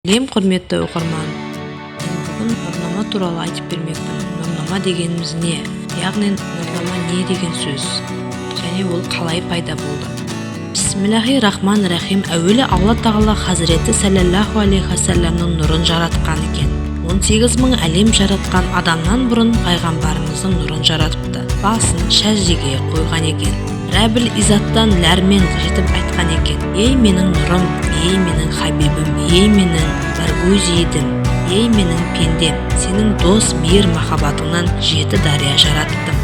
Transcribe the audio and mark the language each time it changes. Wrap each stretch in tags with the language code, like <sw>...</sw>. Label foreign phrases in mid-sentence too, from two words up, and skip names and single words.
<kk>Құрметті оқырман, бүгін нұрнама туралы айтып бермекпін. Нұрнама дегеніміз не? Яғни нұрнама не деген сөз? Және ол қалай пайда болды?</kk> <ar>بسم الله الرحمن الرحيم.</ar> <kk>Әуелі Алла Тағала Хазіреті</kk> <ar>صلى الله عليه وسلم</ar> <kk>нұрын жаратқан екен. 18 мың әлем жаратқан адамнан бұрын пайғамбарымыздың нұрын жаратыпты. Басын шәждеге қойған екен. Рәбіл Изаттан ләрмен жетіп айтқан екен: ей менің нұрым, ей менің хабибім, ей менің баргузидім, ей менің пендем, сенің дос мейір махаббатыңнан 7 дария жараттым.</kk>